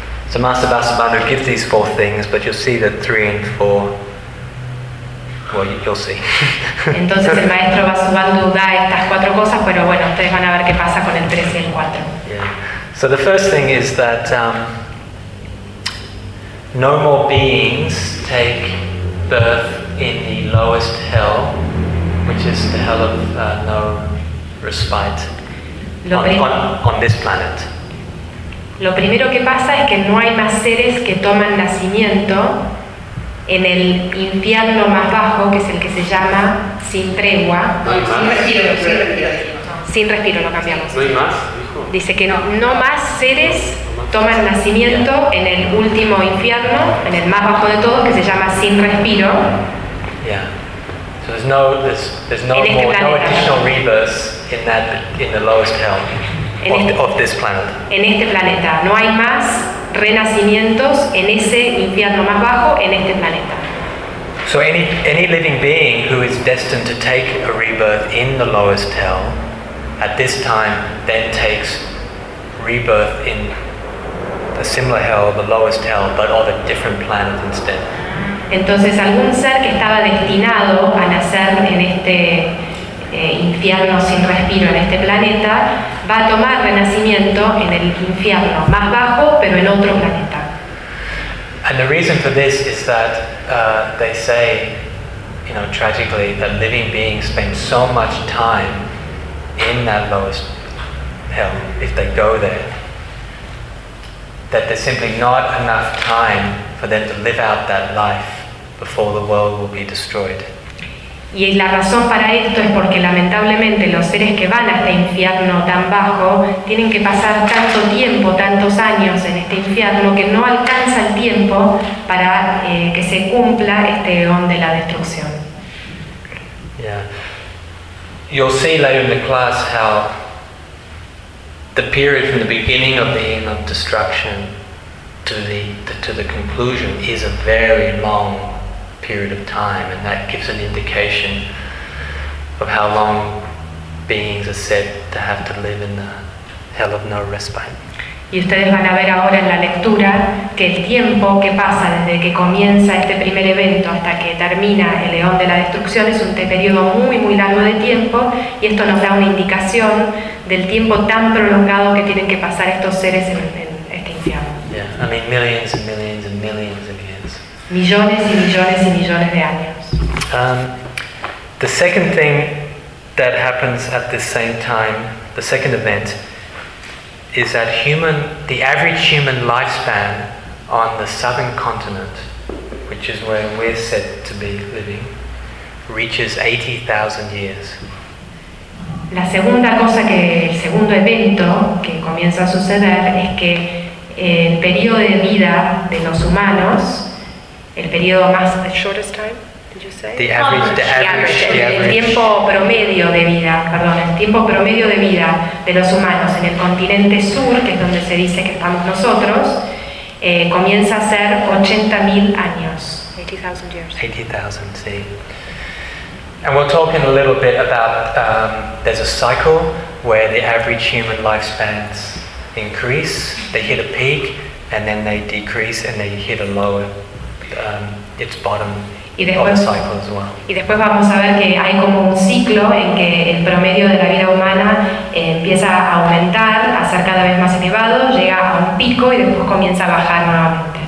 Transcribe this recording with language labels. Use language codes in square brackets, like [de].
[en] So Master Vasubandhu gives these four things, but you'll see that three and four, well, you'll see. [es] Entonces el maestro Vasubandhu da estas cuatro cosas, pero bueno, ustedes van a ver qué pasa con el 3 y el 4. [en] So the first thing is that no more beings take birth in the lowest hell, which is the hell of no respite on this planet. [es] Lo primero que pasa es que no hay más seres que toman nacimiento en el infierno más bajo, que es el que se llama sin tregua. No hay más. Sin respiro, sin respiro. Sin respiro lo cambiamos. No hay más, hijo. Dice que no más seres toman nacimiento en el último infierno, en el más bajo de todos, que se llama sin respiro. [en] Yeah. So there's no additional rebirth in the lowest hell. Of this planet. [es] En este planeta no hay más renacimientos en ese infierno más bajo en este planeta. [en] So any living being who is destined to take a rebirth in the lowest hell at this time then takes rebirth in a similar hell, the lowest hell, but on a different planet instead. [es] Entonces algún ser que estaba destinado a nacer en este infierno sin respiro en este planeta va a tomar renacimiento en el infierno más bajo, pero en otro planeta. [en] And the reason for this is that they say, you know, tragically, that living beings spend so much time in that lowest hell, if they go there, that there's simply not enough time for them to live out that life before the world will be destroyed. [es] Y la razón para esto es porque lamentablemente los seres que van a este infierno tan bajo tienen que pasar tanto tiempo, tantos años en este infierno que no alcanza el tiempo para que se cumpla este eón de la destrucción. [en] Yeah. You'll see later in the class how the period from the beginning of the eon of destruction to the conclusion is a very long period of time, and that gives an indication of how long beings are said to have to live in the hell of no respite. [es] Y ustedes van a ver ahora en la lectura que el tiempo que pasa desde que comienza este primer evento hasta que termina el eón de la destrucción es un periodo muy muy largo de tiempo, y esto nos da una indicación del tiempo tan prolongado que tienen que pasar estos seres en este infierno. [en] Yeah, I mean millions and millions and millions of years. [es] Millones y millones y millones de años. [en] The second thing that happens at the same time, the second event, is that the average human lifespan on the southern continent, which is where we're said to be living, reaches 80,000 years. [es] La segunda cosa que el segundo evento que comienza a suceder es que el periodo de vida de los humanos, el periodo más, [en] the shortest time, did you say? The average. [es] El tiempo promedio de vida, perdón, el tiempo promedio de vida de los humanos en el continente sur, que es donde se dice que estamos nosotros, comienza a ser 80,000 años. [en] 80,000 years. 80,000, sí. And we'll talk in a little bit about, there's a cycle where the average human lifespans increase, they hit a peak, and then they decrease, and they hit a lower. It's bottom of the cycle as well. [es] Y después vamos a ver que hay como un ciclo en que el promedio de la vida humana empieza a aumentar, a ser cada vez más elevado, llega a un pico y después comienza a bajar nuevamente.